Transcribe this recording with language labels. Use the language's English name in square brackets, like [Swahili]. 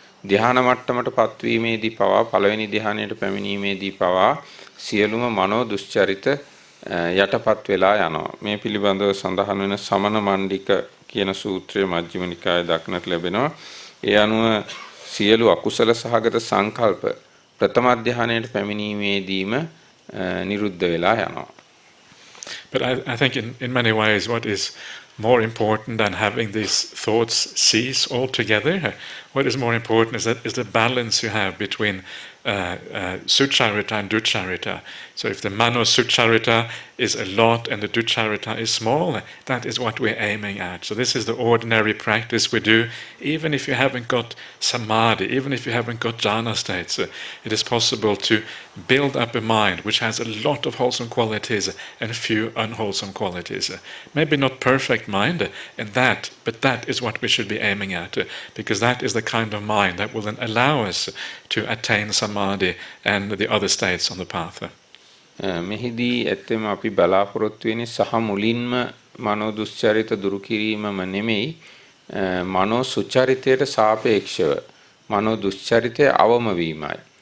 [Sinhala] ධ්‍යාන මට්ටමට පත්වීමේදී පවා පළවෙනි ධ්‍යානයට පැමිණීමේදී පවා සියලුම මනෝ දුෂ්චරිත යටපත් වෙලා යනවා. මේ පිළිබඳව සඳහන් වෙන සමන මණ්ඩික කියන සූත්‍රයේ මජ්ක්‍ධිම නිකායේ දක්නට ලැබෙනවා. ඒ අනුව සියලු අකුසල සහගත සංකල්ප ප්‍රථම ධ්‍යානයට පැමිණීමේදීම නිරුද්ධ වෙලා යනවා. [English] But I think in many ways what is more important than having these thoughts cease altogether, what is more important is the balance you have between sucharita and ducharita. So if the mano sucharita is a lot and the ducharita is small, that is what we're aiming at. So this is the ordinary practice we do, even if you haven't got samadhi, even if you haven't got jhana states. It is possible to build up a mind which has a lot of wholesome qualities and few unwholesome qualities. Maybe not perfect mind, but that is what we should be aiming at, because that is the kind of mind that will then allow us to attain samadhi and the other states on the path. [Sinhala] මෙහිදී ඇත්තම අපි බලාපොරොත්තු වෙන්නේ සහ මුලින්ම මනෝ දුස්චරිත දුරු කිරීමම නෙමෙයි මනෝ සුචරිතයට සාපේක්ෂව මනෝ දුස්චරිතය අවම වීමයි.